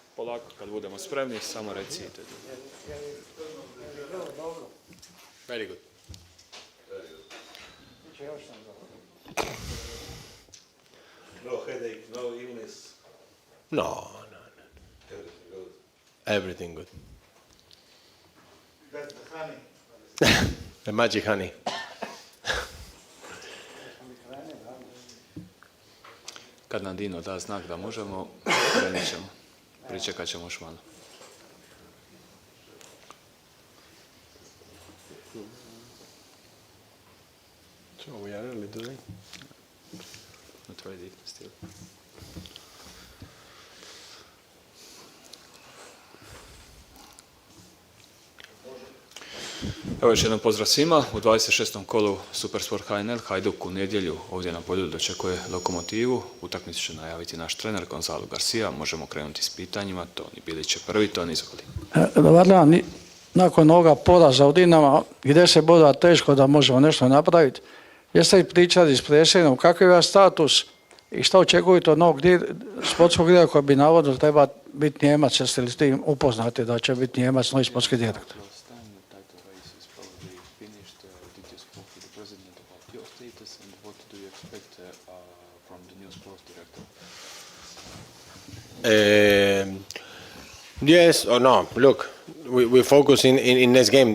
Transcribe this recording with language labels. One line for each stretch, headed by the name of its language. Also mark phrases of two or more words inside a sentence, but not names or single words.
Croatian: polako, kad budemo spremni, samo recite.
English: Very good. No headache, no illness. No. Everything good. That's the honey. The magic honey.
Croatian: Kad nam Dino da znak da možemo, krenut ćemo. Pričekat ćemo još malo.
English: So we are early today. Not ready still.
Croatian: Evo još jedan pozdrav svima. U 26. kolu Supersport HNL Hajduk u nedjelju ovdje na polju dočekuje Lokomotivu. Utakmicu će najaviti naš trener 𝗛𝗏𝗧𝗩. Možemo krenuti s pitanjima. Toni Bilić će prvi, Toni izvoli. Dobar dan, nakon ovoga poraza od Dinama, gdje se boda teško da možemo nešto napraviti, jeste li pričali s predsjednikom, kakav je vaš status i što očekujete od novog sportskog direktora koji bi navodno treba biti Njemac, jeste li s tim upoznati da će biti Njemac novi sportski direktor?
English: Yes or no? Look, we focus in next game.